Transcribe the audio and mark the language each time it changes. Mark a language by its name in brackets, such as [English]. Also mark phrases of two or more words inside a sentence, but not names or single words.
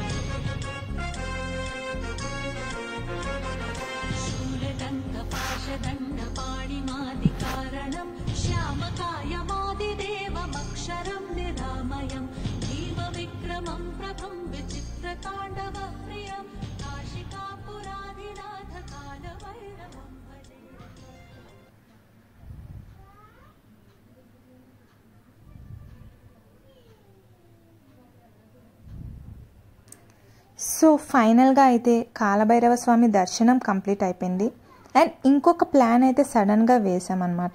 [Sanskrit] शूलदण्डपाशदण्डपाणिमादिकारणं श्यामकायमादिदेवमक्षरं निरामयं भीमविक्रमं प्रभं विचित्रताण्डवप्रियं काशिकापुराधिनाथ कालभैरवं भजे। [Telugu] సో ఫైనల్గా అయితే కాలభైరవ స్వామి దర్శనం కంప్లీట్ అయిపోయింది. అండ్ ఇంకొక ప్లాన్ అయితే సడన్గా వేసామన్నమాట.